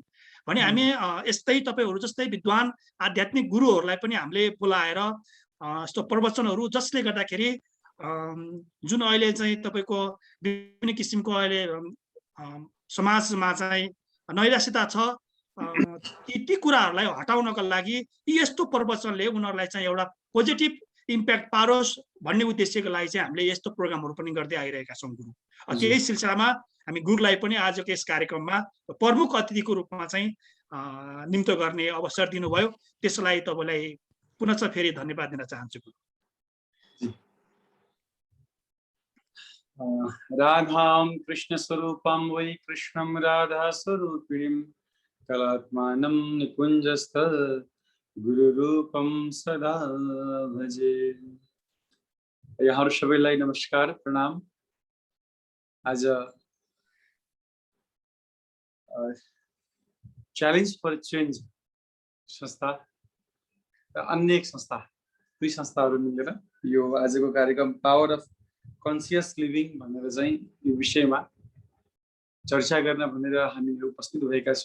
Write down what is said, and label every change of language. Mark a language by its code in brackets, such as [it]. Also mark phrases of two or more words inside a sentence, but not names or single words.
[ne] भने हामी यस्तै तपाईँहरू जस्तै विद्वान आध्यात्मिक गुरुहरूलाई पनि हामीले बोलाएर यस्तो प्रवचनहरू, जसले गर्दाखेरि जुन अहिले चाहिँ तपाईँको विभिन्न किसिमको अहिले समाजमा चाहिँ नैराश्यता छ, ती कुराहरूलाई हटाउनका लागि यस्तो प्रवचनले उनीहरूलाई चाहिँ एउटा [en] positive impact [ne] पारोस् भन्ने उद्देश्यको लागि चाहिँ हामीले यस्तो प्रोग्रामहरू पनि गर्दै आइरहेका छौँ गुरु। त्यही सिलसिलामा हामी गुरुलाई पनि आजको यस कार्यक्रममा प्रमुख अतिथिको रूपमा चाहिँ निम्तो गर्ने अवसर दिनुभयो, त्यसलाई तपाईँलाई पुनः फेरि धन्यवाद दिन चाहन्छु। [sa] राधां कृष्ण स्वरूपं वै कृष्णं राधा स्वरूपिणीं कलात्मानं निकुञ्जस्थ गुरुरूपं सदा भजे। [ne] यहाँहरू सबैलाई नमस्कार, प्रणाम। आज च्यालेन्ज फर चेन्ज संस्था र अन्य एक संस्था, दुई संस्थाहरू मिलेर यो आजको कार्यक्रम पावर अफ कन्सियस लिभिङ भनेर चाहिँ यो विषयमा चर्चा गर्न भनेर हामीले उपस्थित भएका छौँ।